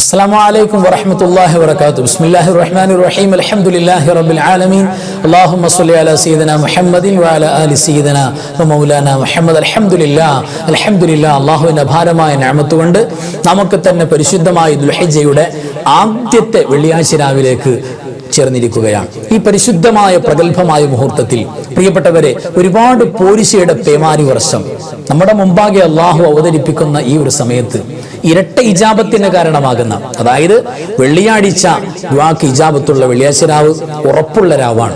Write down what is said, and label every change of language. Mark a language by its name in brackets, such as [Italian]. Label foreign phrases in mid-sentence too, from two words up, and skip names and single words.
[Arabic] السلام عليكم ورحمة الله وبركاته. بسم الله الرحمن الرحيم. الحمد لله رب العالمين. اللهم صل على سيدنا محمد وعلى آل سيدنا ومولانا محمد. الحمد لله. [Malayalam] അള്ളാഹുവിന്റെ അപാരമായ നിഅമത്ത് കൊണ്ട് നമുക്ക് തന്നെ പരിശുദ്ധമായ ദുൽഹിജ്ജയുടെ ആദ്യത്തെ വെള്ളിയാഴ്ച രാവിലേക്ക് ചേർന്നിരിക്കുകയാണ്. ഈ പരിശുദ്ധമായ പ്രഗത്ഭമായ മുഹൂർത്തത്തിൽ പ്രിയപ്പെട്ടവരെ, ഒരുപാട് പോരിശയുടെ പേമാരി വർഷം നമ്മുടെ മുമ്പാകെ അള്ളാഹു അവതരിപ്പിക്കുന്ന ഈ ഒരു സമയത്ത് ഇരട്ട ഇജാബത്തിന് കാരണമാകുന്ന, അതായത് വെള്ളിയാഴ്ച ദുആക്ക് ഇജാബത്തുള്ള വെള്ളിയാഴ്ച രാവ് ഉറപ്പുള്ള രാവാണ്.